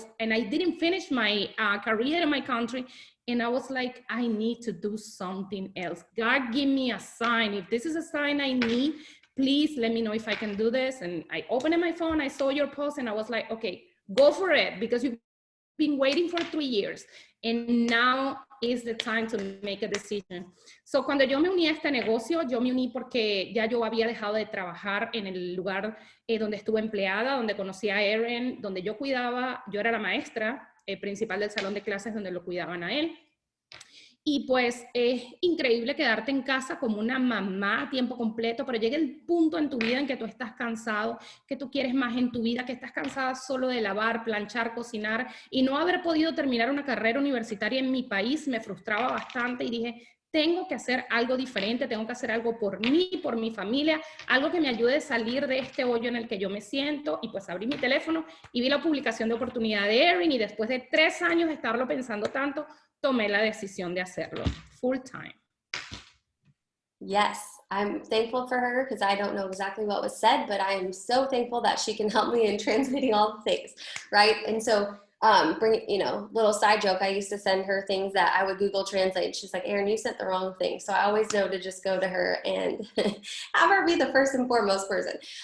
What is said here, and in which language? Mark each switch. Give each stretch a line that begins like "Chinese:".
English: And I didn't finish my career in my country. And I was like, I need to do something else. God, give me a sign. If this is a sign I need, please let me know if I can do this. And I opened my phone, I saw your post, and I was like, okay, go for it, because you've been waiting for 3 years, and now is the time to make a decision.
Spanish: So cuando yo me uní a este negocio, yo me uní porque ya yo había dejado de trabajar en el lugar donde estuve empleada, donde conocí a Aaron, donde yo cuidaba, yo era la maestra principal del salón de clases donde lo cuidaban a él. Y pues es increíble quedarte en casa como una mamá a tiempo completo, pero llega el punto en tu vida en que tú estás cansado, que tú quieres más en tu vida, que estás cansada solo de lavar, planchar, cocinar, y no haber podido terminar una carrera universitaria en mi país me frustraba bastante y dije, tengo que hacer algo diferente, tengo que hacer algo por mí, por mi familia, algo que me ayude a salir de este hoyo en el que yo me siento. Y pues abrí mi teléfono y vi la publicación de oportunidad de Erin, y después de 3 años de estarlo pensando tanto, tomé la decisión de hacerlo full time.
English: Yes, I'm thankful for her because I don't know exactly what was said, but I am so thankful that she can help me in translating all the things, right? And so little side joke, I used to send her things that I would Google Translate. She's like, Erin, you sent the wrong thing. So I always know to just go to her and have her be the first and foremost person.